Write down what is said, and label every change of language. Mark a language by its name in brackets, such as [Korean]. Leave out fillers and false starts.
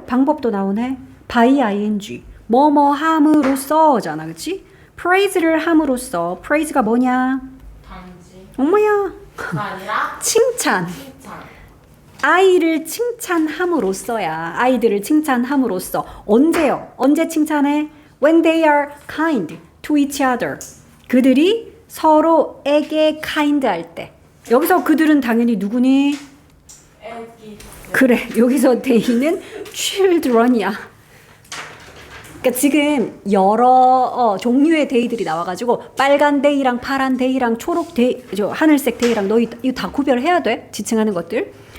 [Korean] 방법도 나오네. by ing. 뭐뭐 함으로써잖아. 그치? praise를 함으로써. praise가 뭐냐? 방지. 엄마야. 아니라 칭찬. 칭찬. 아이를 칭찬함으로써야. 아이들을 칭찬함으로써. 언제요? 언제 칭찬해? [English] When they are kind to each other. [Korean] 그들이 서로에게 kind 할 때. 여기서 그들은 당연히 누구니? 애기. 그래, 여기서 they는 children이야. 그러니까 지금 여러 종류의 데이들이 나와가지고 빨간 데이랑 파란 데이랑 초록 데이, 하늘색 데이랑 너 이거 다 구별해야 돼. 지칭하는 것들.